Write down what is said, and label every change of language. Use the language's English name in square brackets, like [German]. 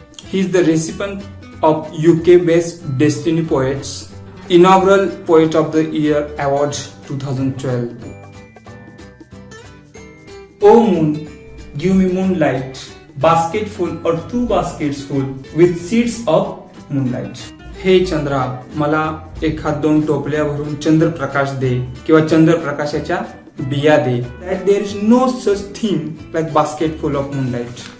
[English] He is the recipient of UK-based Destiny Poets Inaugural Poet of the Year Award 2012. O moon, give me moonlight, basket full or two baskets full with seeds of moonlight. [Marathi] हे चंद्रा, मला एखाद दोन टोपल्या भरून चंद्रप्रकाश दे किंवा चंद्रप्रकाशाच्या बिया दे. [English] That there is no such thing like basket full of moonlight.